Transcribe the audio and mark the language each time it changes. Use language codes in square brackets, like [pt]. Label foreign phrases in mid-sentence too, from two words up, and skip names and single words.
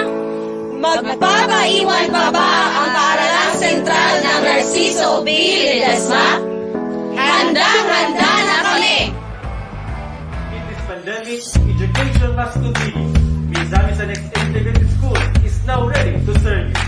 [tl] Magpapaiwan pa ba ang paaralang sentral ng Narciso B. Ledesma? Handang-handa na kami! [en] In this pandemic, education must continue. Mizamis and Integrated School is now ready to serve you.